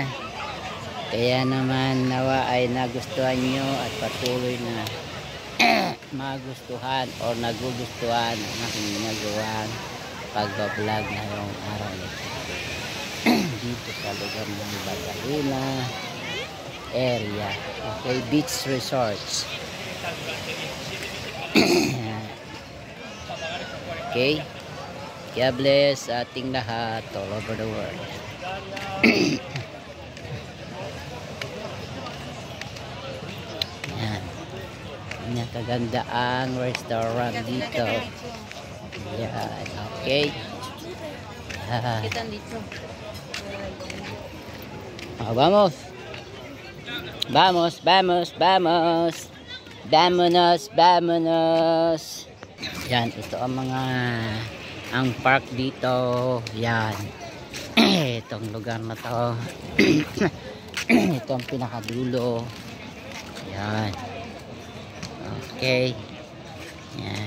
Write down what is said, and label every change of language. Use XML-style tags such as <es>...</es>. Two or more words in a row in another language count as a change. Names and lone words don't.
<tl>Kaya naman nawa ay nagustuhan nyo at patuloy na magustuhan o nagugustuhan ang aking ginagawang pagbablog ngayong araw nito. Dito sa lugar ng Badalona area.</tl> <en>Okay, beach resorts. Okay, God bless</en> <tl>ating lahat</tl> <en>all over the world.</en> <tl>Yan, yan kaganda ang restaurant dito. Yan, okay.</tl> <es>Vamos, vamos, vamos, vamos. Vamonos, vamonos.</es> <tl>Yan, ito ang mga ang park dito. Yan. Itong lugar na to. Ito ang pinakadulo. Yan. Okay. Yan.</tl>